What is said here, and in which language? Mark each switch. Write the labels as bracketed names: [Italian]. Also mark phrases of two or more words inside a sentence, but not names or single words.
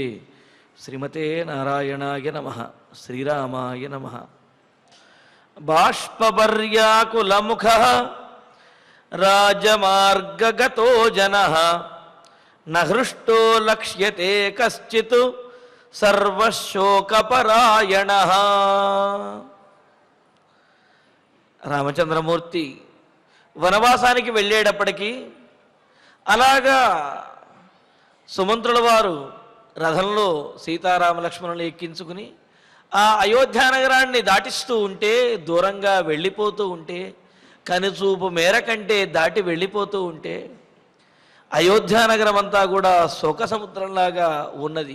[Sanskrit] श्रीमते नारायणाय नमः। श्रीरामाय नमः। बाष्पवर्याकुलमुखः राजमार्गगतो जनः न हृष्टो लक्ष्यते कश्चित् सर्वशोकपरायणः। [Telugu] రామచంద్రమూర్తి వనవాసానికి వెళ్ళేటప్పటికీ అలాగా సుమంత్రుల వారు రథంలో సీతారామ లక్ష్మణులు ఎక్కించుకుని ఆ అయోధ్యానగరాన్ని దాటిస్తూ ఉంటే, దూరంగా వెళ్ళిపోతూ ఉంటే, కనుచూపు మేర కంటే దాటి వెళ్ళిపోతూ ఉంటే అయోధ్యానగరం అంతా కూడా శోక సముద్రంలాగా ఉన్నది.